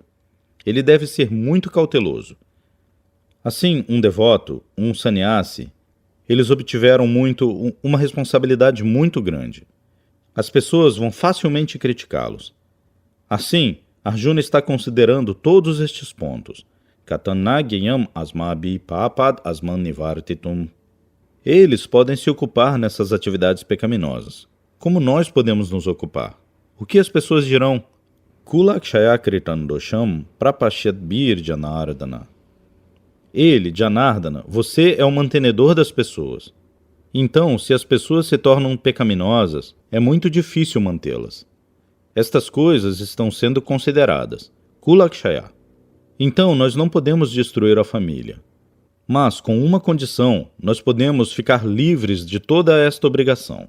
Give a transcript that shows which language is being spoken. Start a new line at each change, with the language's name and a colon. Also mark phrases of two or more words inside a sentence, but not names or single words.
Portuguese: Ele deve ser muito cauteloso. Assim, um devoto, um sannyasi, eles obtiveram uma responsabilidade muito grande. As pessoas vão facilmente criticá-los. Assim, Arjuna está considerando todos estes pontos.
Sanskrit: Katanagayam asmabi papad asman nivartitum.
Portuguese: Eles podem se ocupar nessas atividades pecaminosas. Como nós podemos nos ocupar? O que as pessoas dirão?
Sanskrit: Kulakshayakritan dosham prapashyadbir janardana.
Portuguese: Ele, Janardana, você é o mantenedor das pessoas. Então, se as pessoas se tornam pecaminosas, é muito difícil mantê-las. Estas coisas estão sendo consideradas. Kulakshaya. Então, nós não podemos destruir a família. Mas, com uma condição, nós podemos ficar livres de toda esta obrigação.